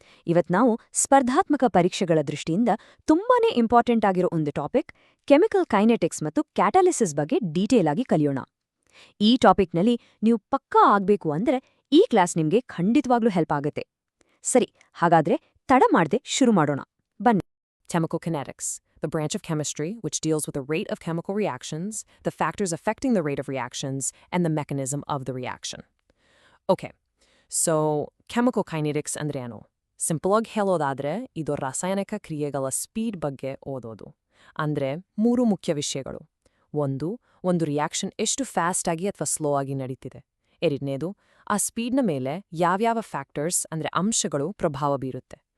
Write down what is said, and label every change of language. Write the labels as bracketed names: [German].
[Kannada] ಇವತ್ ನಾವು ಸ್ಪರ್ಧಾತ್ಮಕ ಪರೀಕ್ಷೆಗಳ ದೃಷ್ಟಿಯಿಂದ ತುಂಬಾನೇ ಇಂಪಾರ್ಟೆಂಟ್ ಆಗಿರೋ ಒಂದು ಟಾಪಿಕ್ ಕೆಮಿಕಲ್ ಕೈನೆಟಿಕ್ಸ್ ಮತ್ತು ಕ್ಯಾಟಲಿಸಿಸ್ ಬಗ್ಗೆ ಡೀಟೇಲ್ ಆಗಿ ಕಲಿಯೋಣ. ಈ ಟಾಪಿಕ್ನಲ್ಲಿ ನೀವು ಪಕ್ಕಾ ಆಗ್ಬೇಕು ಅಂದ್ರೆ ಈ ಕ್ಲಾಸ್ ನಿಮ್ಗೆ ಖಂಡಿತವಾಗ್ಲೂ ಹೆಲ್ಪ್ ಆಗುತ್ತೆ. ಸರಿ, ಹಾಗಾದ್ರೆ ತಡ ಮಾಡದೆ ಶುರು ಮಾಡೋಣ. ಬನ್ನಿ. [English] Chemical kinetics, the branch of chemistry which deals with the rate of chemical reactions, the factors affecting the rate of reactions, and the mechanism of the reaction. Okay, so chemical kinetics [Kannada] ಅಂದ್ರೆ ಏನು? Simple ಆಗಿ ಹೇಳೋದಾದ್ರೆ ಇದು ರಾಸಾಯನಿಕ ಕ್ರಿಯೆಗಳ speed ಬಗ್ಗೆ ಓದೋದು. ಅಂದ್ರೆ ಮೂರು ಮುಖ್ಯ ವಿಷಯಗಳು. ಒಂದು ರಿಯಾಕ್ಷನ್ ಎಷ್ಟು ಫಾಸ್ಟ್ ಆಗಿ ಅಥವಾ ಸ್ಲೋ ಆಗಿ ನಡೀತಿದೆ. ಎರಡನೇದು, ಆ ಸ್ಪೀಡ್ನ ಮೇಲೆ ಯಾವ್ಯಾವ ಫ್ಯಾಕ್ಟರ್ಸ್ ಅಂದ್ರೆ ಅಂಶಗಳು ಪ್ರಭಾವ ಬೀರುತ್ತೆ.